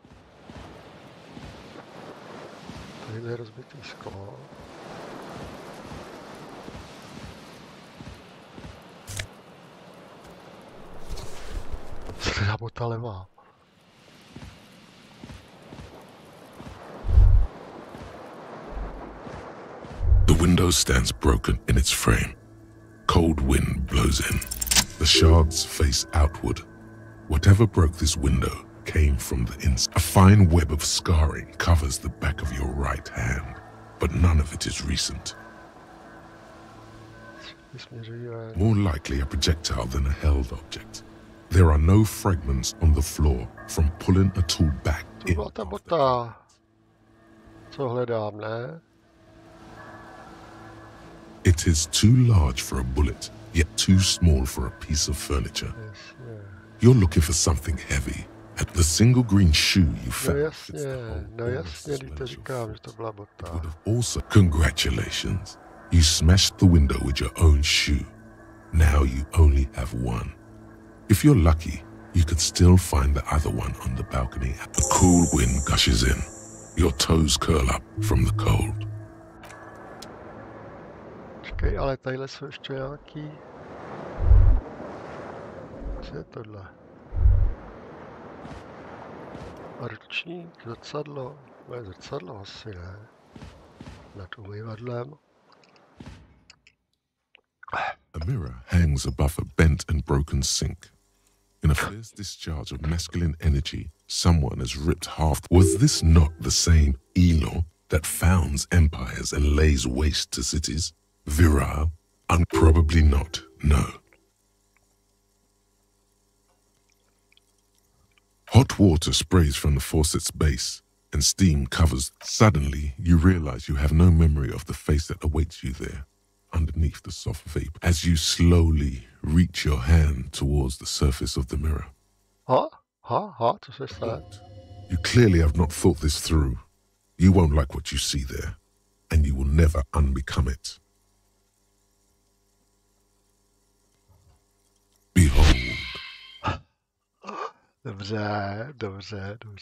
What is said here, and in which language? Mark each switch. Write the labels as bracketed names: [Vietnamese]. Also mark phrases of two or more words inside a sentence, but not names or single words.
[Czech] Tadyhle je rozbitý sklo. Já bota levá. [English] window stands broken in its frame. Cold wind blows in. The shards face outward. Whatever broke this window came from the inside. A fine web of scarring covers the back of your right hand, but none of it is recent. More likely a projectile than a held object. There are no fragments on the floor from pulling a tool back in. [Czech] Co hledám, ne? [English] It is too large for a bullet, yet too small for a piece of furniture. Yes, yeah. You're looking for something heavy. At the single green shoe you found. [Czech] No jasně, když to říkám, že to byla bota. [English] Also, congratulations. You smashed the window with your own shoe. Now you only have one. If you're lucky, you could still find the other one on the balcony. A cool wind gushes in. Your toes curl up from the cold. [Czech] Čekej, ale tadyhle jsou ještě nějaký... Co je tohle? Ručník, zrcadlo. Moje zrcadlo asi ne. Nad umývadlem. [English] A mirror hangs above a bent and broken sink. In a fierce discharge of masculine energy, someone has ripped half. Was this not the same Elo that founds empires and lays waste to cities? Virile? Probably not, no. Hot water sprays from the faucet's base, and steam covers. Suddenly, you realize you have no memory of the face that awaits you there, underneath the soft vapor, as you slowly reach your hand towards the surface of the mirror. [Czech] Co se stane? [English] You clearly have not thought this through. You won't like what you see there, and you will never unbecome it. Behold. [Czech] Dobře.